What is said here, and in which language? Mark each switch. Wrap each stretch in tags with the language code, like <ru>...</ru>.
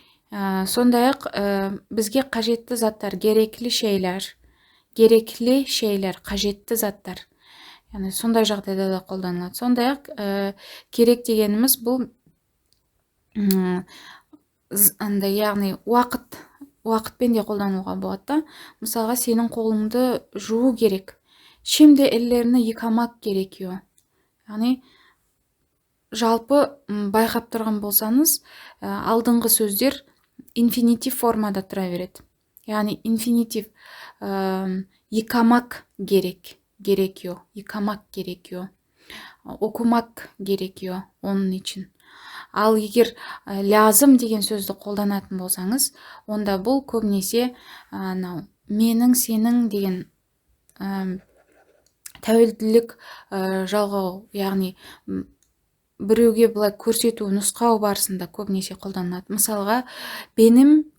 <kk>Сондай-ақ бізге қажетті заттар,</kk> <tr>gerekli şeyler,</tr> <kk>қажетті заттар. Яғни сондай жағдайда да қолданылады. Сондай-ақ керек дегеніміз бұл яғни уақытпен де қолдануға болады. Мысалға сенің қолыңды жуу керек.</kk> <tr>Şimdi ellerini yıkamak gerekiyor.</tr> <kk>Яғни жалпы байқап тұрған болсаңыз, алдыңғы сөздер инфинитив формада тұра береді.</kk> <tr>Яғни инфинитив yıkamak gerekiyor. Yıkamak gerekiyor. Okumak gerekiyor onun için.</tr> <kk>Ал егер lazım деген сөзді қолданатын болсаңыз, онда бұл көбінесе менің, сенің деген тәуелділік жалғау, яғни біреуге былай көрсету, нұсқау барысында көбінесе қолданылады. Мысалға, benim</kk>